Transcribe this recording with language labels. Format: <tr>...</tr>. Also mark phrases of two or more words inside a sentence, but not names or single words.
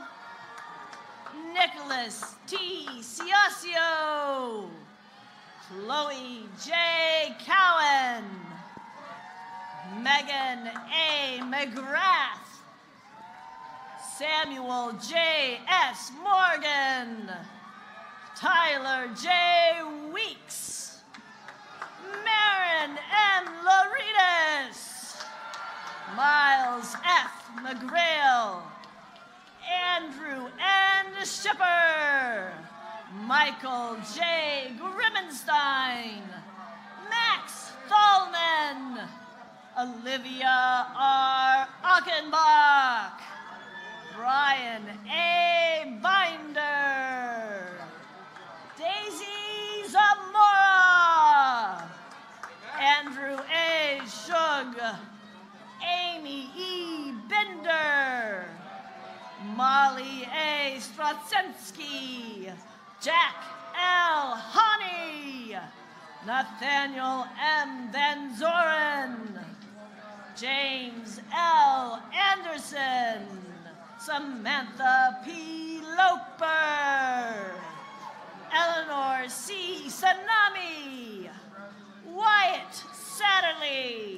<en>Nicholas T. Ciascio. Chloe J. Cowan. Megan A. McGrath. Samuel J. S. Morgan. Tyler J. Weeks. Marin M. Loritas. Miles F. McGrail. Andrew N. Shipper. Michael J. Grimmenstein. Max Thalman. Olivia R. Achenbach. Brian A. Binder. Daisy Zamora. Andrew A. Shug. Amy E. Bender. Molly A. Straczynski. Jack L. Honey. Nathaniel M. Van Zoren. James L. Anderson. Samantha P. Loper. Eleanor C. Sanami. Wyatt Satterley.</en>